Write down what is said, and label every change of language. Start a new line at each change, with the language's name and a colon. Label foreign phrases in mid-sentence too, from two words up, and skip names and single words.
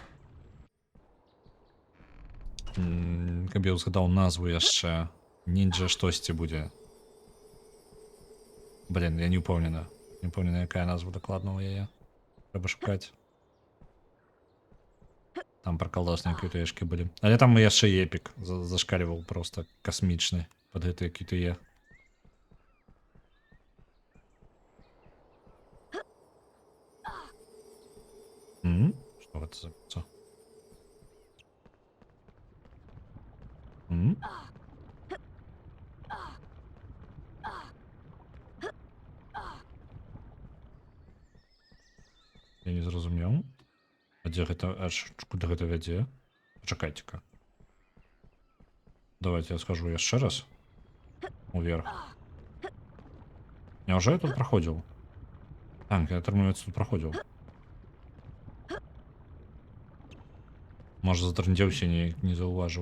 Belarusian: Каб я ўзгадаў назву яшчэ, нінджа штосьці будзе. Блін, я не ўпэўнена. Не ўпэўнена, якая назва дакладна ў яе. Трэба шукаць. Там прыкалдасныя QTE-шкі былі. Але там яшчэ епік зашкальваў проста касмічны пад гэтыя QTE.
Russian: Что это за пицца?
Belarusian: Я не зразумеў. А дзе гэта, аж куды гэта вядзе? Пачакайце-ка.
Russian: Давайте я скажу
Belarusian: яшчэ раз. Уверх. Няўжо я тут праходзіў? Так, я, атрымліваецца, тут праходзіў. Можа, затрындзеўся, не заўважыў.